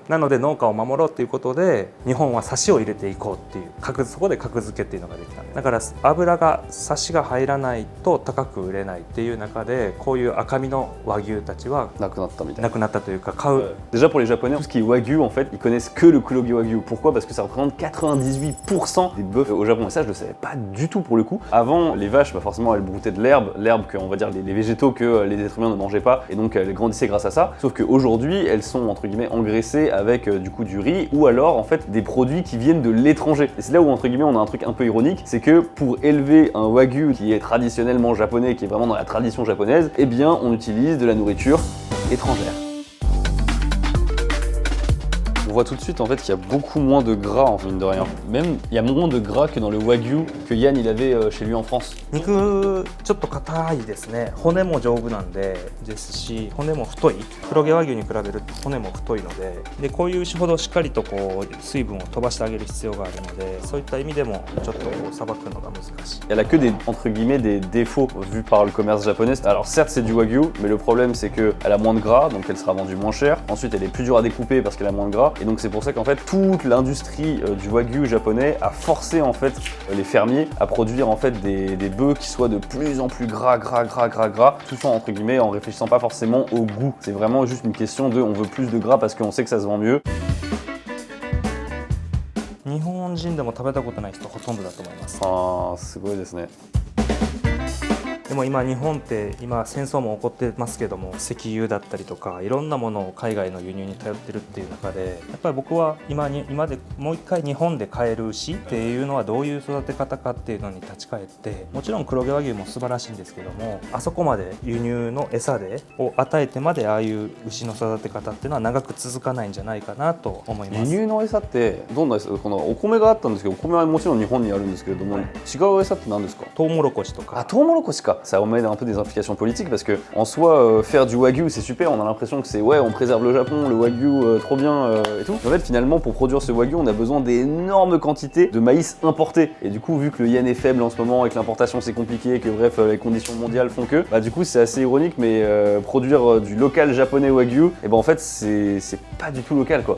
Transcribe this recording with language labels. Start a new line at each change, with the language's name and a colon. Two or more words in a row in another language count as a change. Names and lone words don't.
Japanese: なので農家を守ろうということで日本はサシを入れていこうっていうそこで格付けっていうのができた。だから油がサシが入らないと高く売れないっていう中で、こういう赤身の和牛たちはなくなったというか買う。
French: Déjà pour les Japonais, tout ce qui est Wagyu en fait, ils connaissent que le Kuroge Wagyu. Pourquoi? Parce que ça représente 98% des bœufs au Japon. Et ça, je le savais pas du tout pour le coup. Avant, les vaches, forcément, elles broutaient de l'herbe que, on va dire, les végétaux que les êtres humains ne mangeaient pas, et donc elles grandissaient grâce à ça. Sauf qu'aujourd'hui, elles sont entre guillemets engraissées avec du coup du riz ou alors en fait des produits qui viennent de l'étranger. Et c'est là où entre guillemets on a un truc un peu ironique, c'est que pour élever un Wagyu qui est traditionnellement japonais, qui est vraiment dans la tradition japonaise, eh bien on utilise de la nourriture étrangère. On voit tout de suite en fait qu'il y a beaucoup moins de gras en mine de rien. Même il y a moins de gras que dans le Wagyu que Yann il avait chez lui en France.
Japanese: 肉ちょっと硬いですね。骨も丈夫なんですし、骨も太い。黒毛和牛に比べると骨も太いので、こういう牛ほどしっかりとこう水分を飛ばしてあげる必要があるので、そういった意味でもちょっとさばくのが難しい。
French: Elle a que des entre guillemets des défauts vus par le commerce japonais. Alors certes c'est du Wagyu, mais le problème c'est que elle a moins de gras, donc elle sera vendue moins cher. Ensuite elle est plus dure à découper parce qu'elle a moins de gras. Et donc c'est pour ça qu'en fait toute l'industrie du Wagyu japonais a forcé en fait les fermiers à produire en fait des bœufs qui soient de plus en plus gras, tout ça entre guillemets en réfléchissant pas forcément au goût. C'est vraiment juste une question de on veut plus de gras parce qu'on sait que ça se vend mieux.
Japanese: 日本人でも食べたことない人ほとんどだと思います。ああ、すごいですね。でも今日本って今戦争も起こってますけども、石油だったりとかいろんなものを海外の輸入に頼ってるっていう中で、やっぱり僕は今でもう一回日本で飼える牛っていうのはどういう育て方かっていうのに立ち返って、もちろん黒毛和牛も素晴らしいんですけども、あそこまで輸入の餌を与えてまでああいう牛の育て方っていうのは長く続かないんじゃないかなと思います。輸入の餌ってどんな餌？このお米があったんですけど、お米はもちろん日本にあるんですけれども、違う餌って何ですか？トウモロコシとか。あ、トウモロコシか。
French: Ça emmène un peu des implications politiques parce que en soi faire du Wagyu c'est super, on a l'impression que c'est ouais on préserve le Japon, le Wagyu trop bien et tout. En fait finalement pour produire ce Wagyu on a besoin d'énormes quantités de maïs importé et du coup vu que le yen est faible en ce moment et que l'importation c'est compliqué, que bref les conditions mondiales font que bah du coup c'est assez ironique mais produire du local japonais Wagyu et ben en fait c'est pas du tout local quoi.